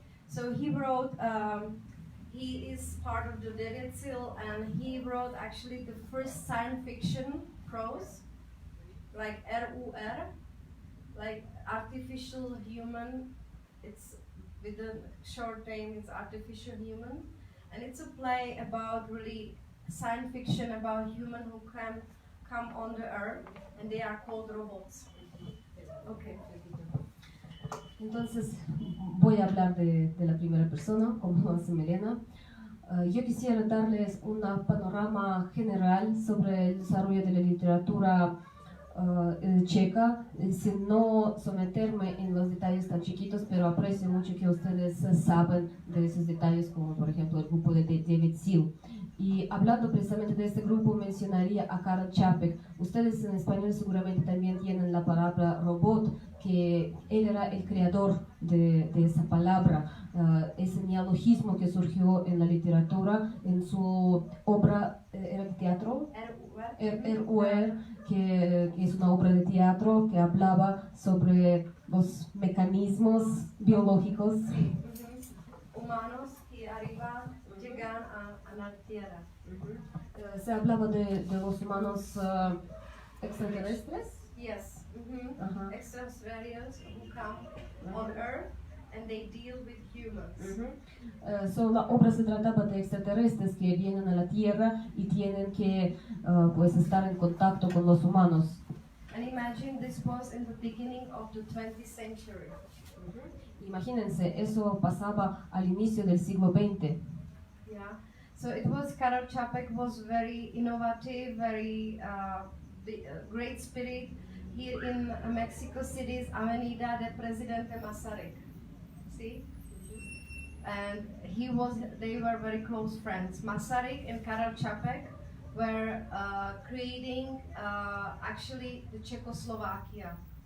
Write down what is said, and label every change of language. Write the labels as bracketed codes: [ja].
[en] So he wrote, he is part of the Devet Sil, and he wrote actually the first science fiction prose, like RUR, like artificial human. It's with the short name, it's artificial human, and it's a play about really science fiction about human who can come on the earth, and they are called robots. Okay. [es] Entonces voy a hablar de la primera persona, como hace Milena. Yo quisiera darles un panorama general sobre el desarrollo de la literatura checa, sin no someterme en los detalles tan chiquitos, pero aprecio mucho que ustedes saben de esos detalles, como por ejemplo el grupo de Devet Sil. Y hablando precisamente de este grupo, mencionaría a Karel Čapek. Ustedes en español seguramente también tienen la palabra robot, que él era el creador de esa palabra, ese neologismo que surgió en la literatura, en su obra, ¿era de teatro? RUR, que es una obra de teatro que hablaba sobre los mecanismos biológicos. Humanos que arriba llegan a la tierra. Se hablaba de los humanos extraterrestres. [en] Yes. Extraterrestrials who come on Earth and they deal with humans. [es] La obra se trataba de extraterrestres que vienen a la Tierra y tienen que pues estar en contacto con los humanos. [en] And imagine this was in the beginning of the 20th century. [es] Imagínense, eso pasaba al inicio del siglo XX. [en] Yeah. So it was, Karol Čapek was very innovative, very great spirit here in Mexico City's Avenida de Presidente Masaryk. See? And they were very close friends. Masaryk and Karol Čapek were creating actually the Czechoslovakia.